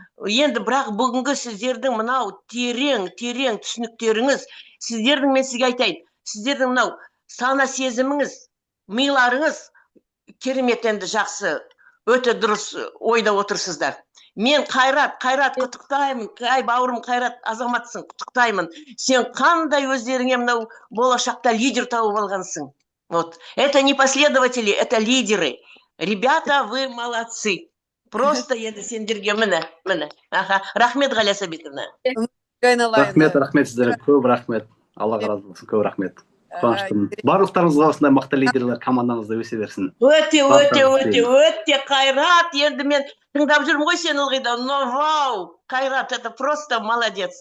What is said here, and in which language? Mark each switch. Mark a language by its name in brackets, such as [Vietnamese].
[Kazakh] Енді бірақ бүгінгі сіздердің мынау терең түсініктеріңіз, сіздердің, мен сізге айтайын, сіздердің мынау сана сезіміңіз, миларыңыз керемет, енді жақсы, өте дұрыс ойда отырсыздар. Мен Қайрат құттықтаймын. Ай, бауырым Қайрат, азаматсың, құттықтаймын. Сен қандай өздеріңе мынау болашақта лидер тауып алғансың. [Russian] Вот. Это не последователи, это лидеры. Ребята, вы молодцы. [Kazakh] Просто енді сендерге міне. Рахмет, Ғалия Сәбитовна. Рахмет сіздерге, көп рахмет. Алла разы болсын, көп рахмет. Қуаныштымын. Барлықтарыңызға осындай мықты лидерлер командаңызда өсе берсін. Өте Қайрат, енді мен тыңдап жүрмін ғой сен ылғи да. [Russian] Но вау, Қайрат, это просто молодец.